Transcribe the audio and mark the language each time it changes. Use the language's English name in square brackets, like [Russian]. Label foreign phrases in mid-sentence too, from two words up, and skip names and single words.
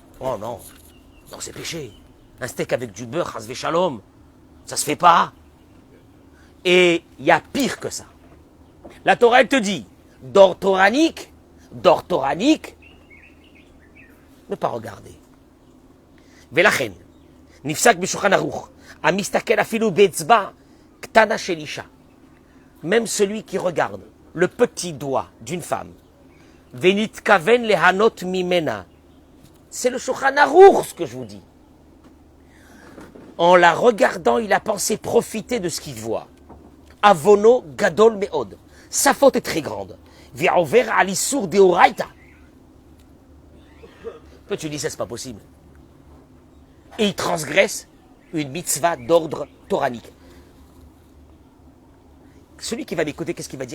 [French] Oh non, c'est péché. Un steak avec du beurre, [Hebrew] חס ושלום, [French] ça se fait pas. Et il y a pire que ça. La Torah, elle te dit, d'or toranique, ne pas regarder. [Hebrew] ולכן נפסק בשולחן ערוך המסתכל אפילו באצבע קטנה של אישה. [French] Même celui qui regarde le petit doigt d'une femme, [Hebrew] ונתכוון ליהנות ממנה. [French] C'est le [Hebrew] שולחן ערוך [French] ce que je vous dis. En la regardant, il a pensé profiter de ce qu'il voit. [Hebrew] עוונו גדול מאוד. [French] Sa faute est très grande. [Hebrew] ועובר על איסור דאורייתא. [French] Toi, tu dis, ça, c'est pas possible. Et il transgresse une mitzvah d'ordre toranique. Celui qui va l'écouter, qu'est-ce qu'il va dire?